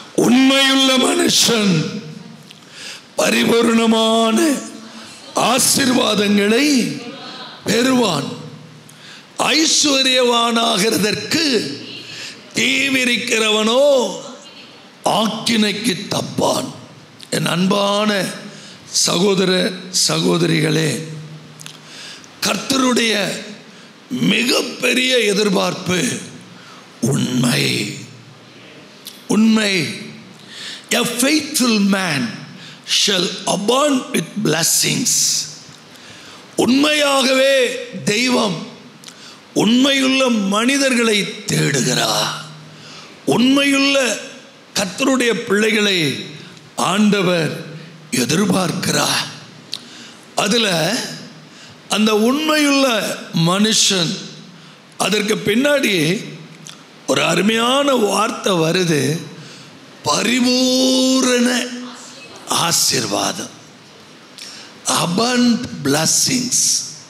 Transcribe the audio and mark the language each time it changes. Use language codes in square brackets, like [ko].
[ta] உண்மையுள்ள மனுஷன் பரிபூர்ணமான ஆசீர்வாதங்களை பெறுவான், ஐஸ்வர்யவானாகிறதற்கு தீவிரிக்கிறவனோ ஆக்கினைக்கு தப்பான். என் அன்பான சகோதர சகோதரிகளே, கர்த்தருடைய மிகப்பெரிய எதிர்பார்ப்பு உண்மை. உண்மை. [en] A faithful man shall abound with blessings. [ta] உண்மையாகவே தெய்வம் உண்மையுள்ள மனிதர்களை தேடுகிறார். உண்மையுள்ள கர்த்தருடைய பிள்ளைகளை ஆண்டவர் எதிர்பார்க்கிறார். அதில் அந்த உண்மையுள்ள மனுஷன், அதற்கு பின்னாடி ஒரு அருமையான வார்த்தை வருது, பரிபூரண ஆசீர்வாதம், [en] abundant blessings.